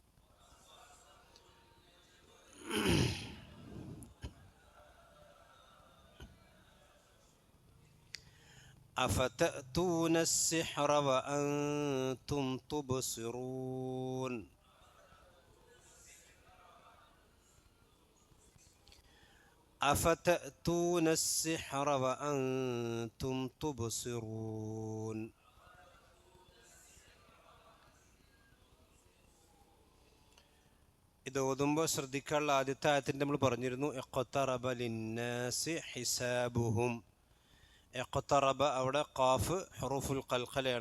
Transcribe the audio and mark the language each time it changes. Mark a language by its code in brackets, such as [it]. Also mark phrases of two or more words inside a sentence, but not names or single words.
[ar] أفتأتون السحر وأنتم تبصرون. أفتأتون السحر وأنتم تبصرون. [ml] ഇത് ഓതുമ്പോൾ ശ്രദ്ധിക്കാനുള്ള ആദ്യത്തെ ആയത്തിൻ്റെ നമ്മൾ പറഞ്ഞിരുന്നു [ar] اقترب للناس حسابهم. [ml] ഇഖ്തറബ അവിടെ ഖാഫ് [ar] حروف القلقلة.